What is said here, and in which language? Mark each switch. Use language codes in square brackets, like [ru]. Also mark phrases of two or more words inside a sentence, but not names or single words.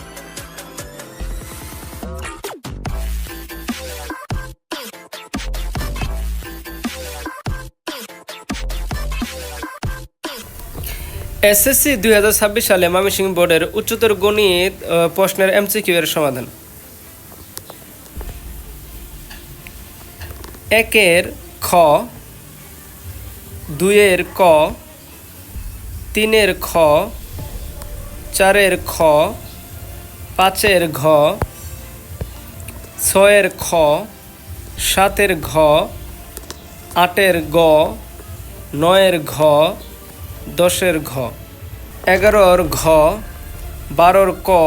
[bn] এসএসসি 2026 সালে ময়মনসিংহ বোর্ডের উচ্চতর গণিত প্রশ্নের এমসিকিউ এর সমাধান। 1 খ, 2 ক, 3 খ, 4 খ, 5 ঘ, 6 খ, 7 ঘ, 8 গ, 9 ঘ, 10 ঘ, 11 ঘ, 12 ক,